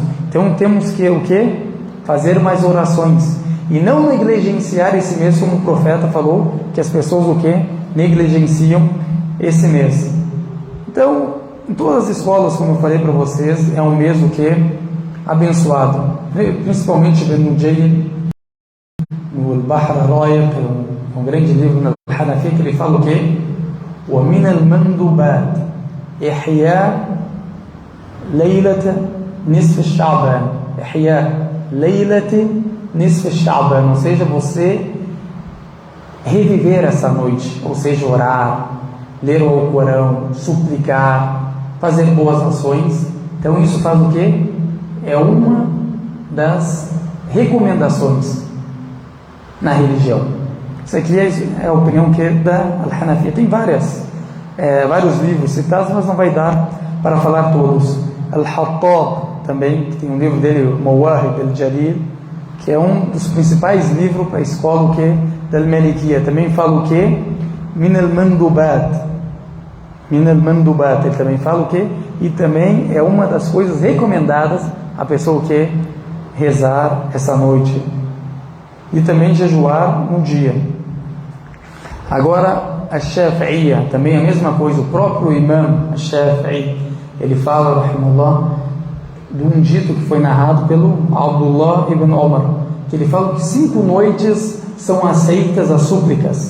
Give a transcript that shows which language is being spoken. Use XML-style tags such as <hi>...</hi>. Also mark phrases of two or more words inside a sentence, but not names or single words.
<pt>Então temos que fazer mais orações e não negligenciar esse mês, como o profeta falou que as pessoas negligenciam esse mês. Então, em todas as escolas, como eu falei para vocês, é um mês abençoado, principalmente no Jayyid, no Al-Bahr Ar-Ra'iq, um grande livro na Hanafi, que ele fala</pt> <ar>وَمِنَ الْمَنْدُبَاتِ إِحْيَاء لَيْلَةِ نِصْفِ الشَّعْبَانِ إِحْيَاء لَيْلَةِ نِصْفِ الشَّعْبَانِ,</ar> <pt>ou seja, você reviver essa noite, ou seja, orar, ler o Alcorão, suplicar, fazer boas ações. Então isso faz o quê? É uma das recomendações na religião. Isso aqui é a opinião da Al-Hanafiya. Tem vários livros citados, mas não vai dar para falar todos. Al-Hattab também, que tem um livro dele, Mawahib al-Jalil, que é um dos principais livros para a escola o que da Malikiya. Também fala o que?</pt> <ar>من المندوبات. من المندوبات.</ar> <pt>Ele também fala o que? E também é uma das coisas recomendadas a pessoa o que? Rezar essa noite. E também jejuar no dia. Agora, a Shafi'iyya, também a mesma coisa. O próprio imam, a Shafi'i, ele fala, rahimahullah, de um dito que foi narrado pelo Abdullah ibn Umar, que ele fala que 5 noites são aceitas as súplicas.</pt>